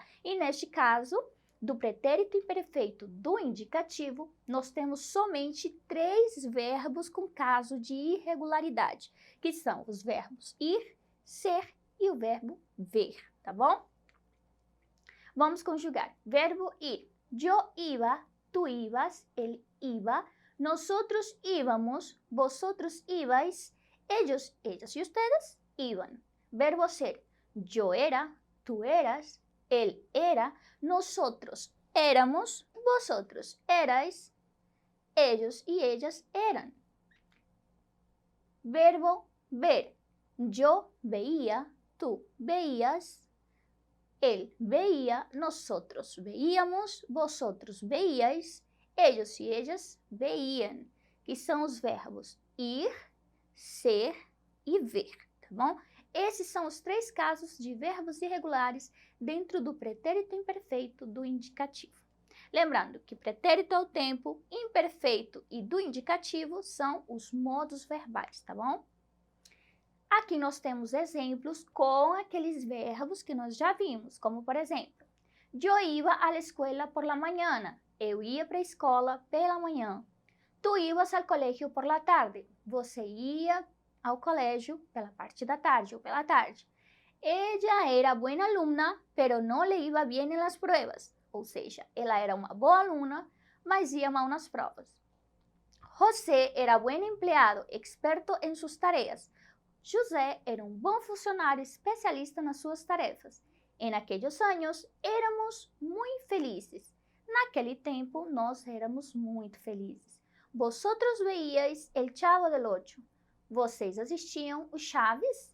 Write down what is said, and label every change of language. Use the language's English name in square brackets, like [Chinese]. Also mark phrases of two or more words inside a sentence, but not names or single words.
[Portuguese] E neste caso, do pretérito imperfeito do indicativo, nós temos somente 3 verbos com caso de irregularidade, que são os verbos ir, ser e o verbo ver, tá bom? Vamos conjugar. Verbo ir. [Spanish] Yo iba, tú ibas, él iba, nosotros íbamos, vosotros ibais, ellos, ellas y ustedes iban. [Portuguese] Verbo ser. [Spanish] Yo era, tú eras, él era, nosotros éramos, vosotros erais, ellos y ellas eran. [Portuguese] Verbo ver. [Spanish] Yo veía, tú veías, él veía, nosotros veíamos, vosotros veíais, ellos y ellas veían, [Portuguese] que são os verbos ir, ser e ver, tá bom? Esses são os 3 casos de verbos irregulares dentro do pretérito imperfeito do indicativo. Lembrando que pretérito é o tempo, imperfeito e do indicativo são os modos verbais, tá bom? Aqui nós temos exemplos com aqueles verbos que nós já vimos, como por exemplo, [Spanish] yo iba a la escuela por la mañana. [Portuguese] Eu ia para a escola pela manhã. [Spanish] Tu ibas al colegio por la tarde. [Portuguese] Você ia ao colégio pela parte da tarde ou pela tarde. [Spanish] Ella era buena alumna, pero no le iba bien en las pruebas. [Portuguese] ou seja, ela era uma boa aluna, mas ia mal nas provas. [Spanish] José era buen empleado, experto [Portuguese] em suas tarefas. José era um bom funcionário especialista nas suas tarefas. Em aqueles anos, éramos muito felizes. Naquele tempo, nós éramos muito felizes. [Spanish] Vosotros veíais El Chavo del Ocho. [Portuguese] Vocês assistiam o Chaves?